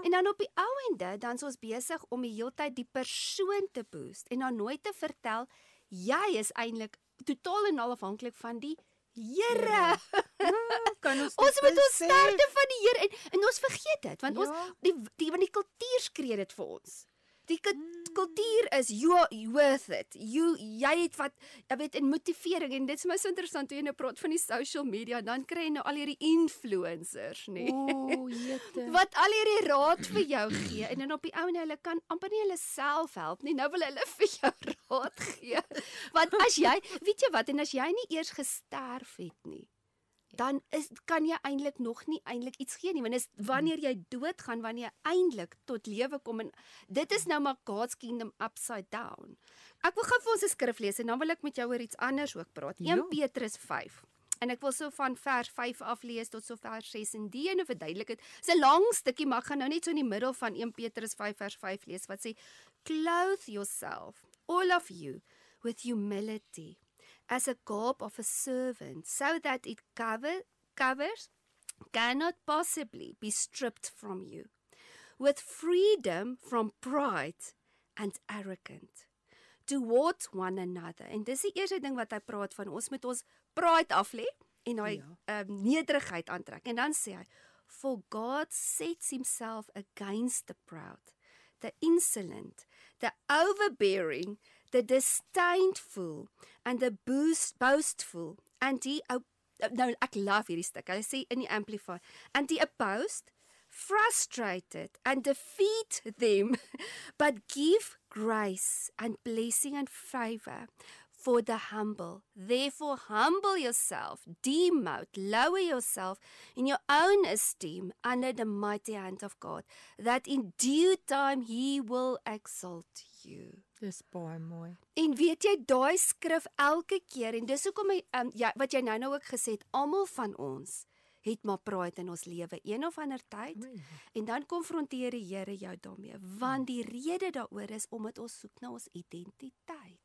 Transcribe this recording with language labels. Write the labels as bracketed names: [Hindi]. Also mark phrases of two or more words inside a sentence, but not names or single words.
[Afrikaans] En dan op die ou ende dan is ons besig om die hele tyd die persoon te boost en dan nooit te vertel jy is eintlik totaal en al afhanklik van die Here. Kan ons moet ons sterkte van die Here en ons vergeet dit want ons want die kultuur skree dit vir ons. Die kultuur is [English] you are worth it. [Afrikaans] Jy het wat jy weet in motivering en dit is my so interessant toe jy nou praat van die [English] social media [Afrikaans] dan kry jy nou al hierdie influencers, nee. Jette. Wat al hierdie raad vir jou gee en dan op die ou en hulle kan amper nie hulle self help nie. Nou wil hulle vir jou raad gee. Want as jy, weet jy wat, en as jy nie eers gesterf het nie, dan kan jy eintlik nog nie iets gee nie, want dis wanneer jy doodgaan, wanneer jy eintlik tot lewe kom en dit is nou maar [English] God's kingdom upside down. [Afrikaans] Ek wil gou vir ons 'n skrif lees en dan wil ek met jou oor iets anders ook praat. 1 Petrus 5. En ek wil so van vers 5 af lees tot so vers 6 en die ene verduidelik dit. Dis 'n lang stukkie, maar ek gaan nou net so in die middel van 1 Petrus 5 vers 5 lees wat sê: [English] Clothe yourself, all of you, with humility, as a garb of a servant, so that it covers cannot possibly be stripped from you, with freedom from pride and arrogance, towards one another. [Afrikaans] En dis die eerste ding wat hy praat van, ons moet ons pride af lê en daai nederigheid aantrek. En dan sê hy, [English] for God sets himself against the proud, the insolent, the overbearing, the disdainful, and the boastful, and [Afrikaans] die nou ek love hierdie stuk. Hy sê in die Amplify, [English] and die opposed, frustrated and defeat them, but give grace and blessing and favor for the humble. Therefore humble yourself, demote, lower yourself in your own esteem under the mighty hand of God, that in due time he will exalt you. [Afrikaans] Dis baie mooi. En weet jy, daai skrif elke keer, en dis hoekom wat jy nou ook gesê het, almal van ons het maar pride in ons lewe een of ander tyd, en dan konfronteer die Here jou daarmee, want die rede daaroor is omdat ons soek na ons identiteit.